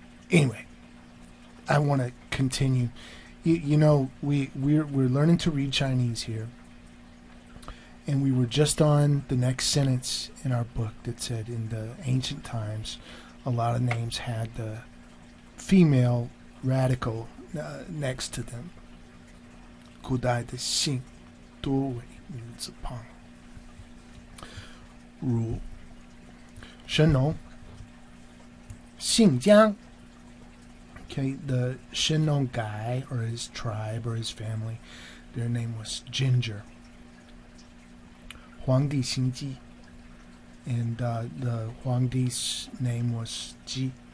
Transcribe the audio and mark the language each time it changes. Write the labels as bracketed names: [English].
[English] Anyway, I want to continue. You know, we're learning to read Chinese here, and we were just on the next sentence in our book that said, in the ancient times, a lot of names had the female radical next to them. [Chinese] 古代的姓多为名字旁，如神农、姓姜. [English] Okay, the Shenong guy or his tribe or his family, their name was Ginger. [Chinese] 皇帝姓姬, [English] and the Huangdi's name was Ji.